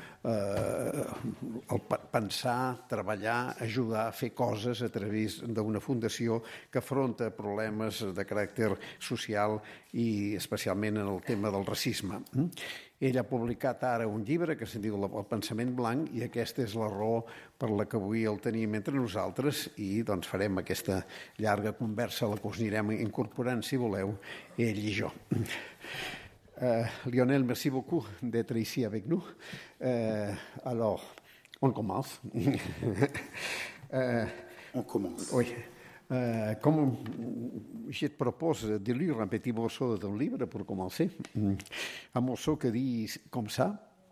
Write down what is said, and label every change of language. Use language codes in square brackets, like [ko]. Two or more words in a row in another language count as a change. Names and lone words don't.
[ca] pensar, treballar, ajudar a fer coses a través d'una fundació que afronta problemes de caràcter social i especialment en el tema del racisme. Ell ha publicat ara un llibre que se'n diu El pensament blanc i aquesta és la raó per la que avui el tenim entre nosaltres i doncs farem aquesta llarga conversa a la que us anirem incorporant, si voleu, ell i jo. [fr] Lionel, merci beaucoup d'être ici avec nous. Alors, on commence. On commence. Oui. Comme je te propose de lire un petit morceau de ton livre pour commencer, un morceau qui dit comme ça.